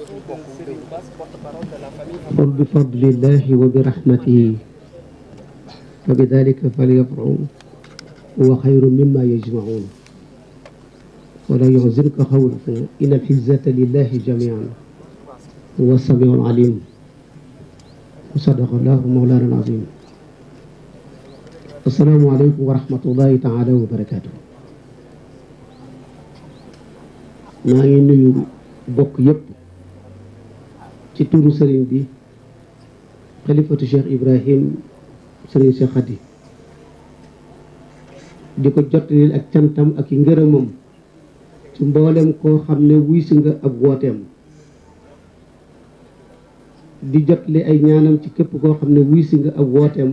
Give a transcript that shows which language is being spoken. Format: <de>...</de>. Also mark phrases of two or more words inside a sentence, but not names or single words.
<ar>قل بفضل الله وبرحمته فبذلك فليفرحوا هو خير مما يجمعون ولا يحزنك قولهم إن العزة لله جميعا هو السميع العليم وصدق الله مولانا العظيم. السلام عليكم ورحمة الله تعالى وبركاته.</ar> <wo>maa ngi nuyu bokk yépp ci turu sëriñ bi xalifatu Cheikh Ibrahim sëriñ Cheikh Khady di ko jottalil ak cantam ak i ngërëmam ci mboolem koo xam ne wuy si nga ab wooteem, di jottali ay ñaanam ci képp koo xam ne wuy si nga ab wooteem.</wo>